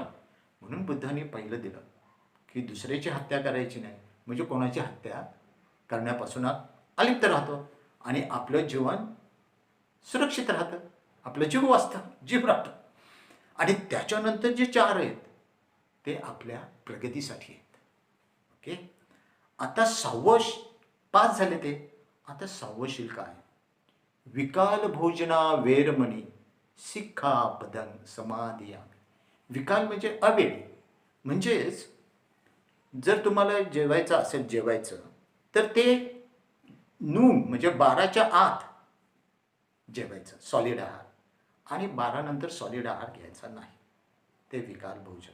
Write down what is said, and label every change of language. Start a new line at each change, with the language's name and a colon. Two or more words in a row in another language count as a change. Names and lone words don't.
Marathi: म्हणून बुद्धाने पहिलं दिलं की दुसऱ्याची हत्या करायची नाही, म्हणजे कोणाची हत्या करण्यापासून अलिप्त राहतो आणि आपलं जीवन सुरक्षित राहतं, आपलं जीव वाचतं, जीव राहतं. आणि त्याच्यानंतर जे 4 आहेत ते आपल्या प्रगतीसाठी आहेत. ओके. आता 6वं 5 झाले ते. आता 6वं शिल्क आहे.
Pali: विकाल भोजना वेरमणी सिक्खापदं समादियामि.
Marathi: विकाल म्हणजे अवेळी. म्हणजेच जर तुम्हाला जेवायचं असेल जेवायचं, तर ते नून म्हणजे 12च्या आत जेवायचं सॉलिड आहार, आणि 12 नंतर सॉलिड आहार घ्यायचा नाही. ते विकाल भोजन.